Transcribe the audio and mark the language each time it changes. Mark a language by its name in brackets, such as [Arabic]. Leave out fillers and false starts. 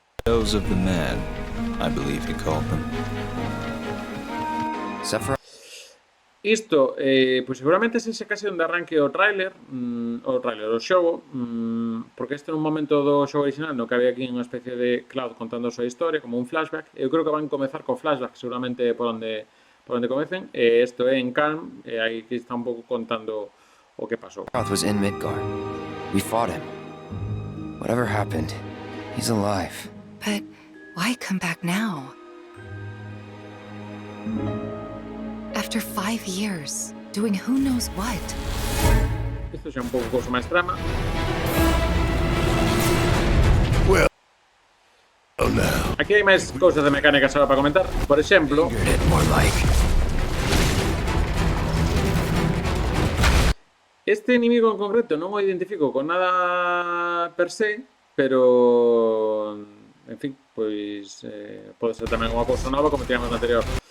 [English] Shadows of the Mad, I believe he called them. Sephiroth [Galician] Isto, pois seguramente se case onde arranque o tráiler, o xogo, porque este nun momento do xogo original no que había aquí unha especie de Cloud contando a súa historia, como un flashback. Eu creo que van comezar co flashback, seguramente por onde comecen, e isto é en Calm, e aí que está un pouco contando o que pasou. [English] was in Midgard. We fought him. Whatever happened, he's alive. But why come back now? After 5 years, doing who knows what. [Galician] Isto xa un pouco cousa máis trama. Aquí hai máis cousas de mecánica só para comentar. Por exemplo, [English] It more like. [Galician] este inimigo en concreto non o identifico con nada per se, pero en fin, pois pode ser tamén unha cousa nova como tivemos no anterior.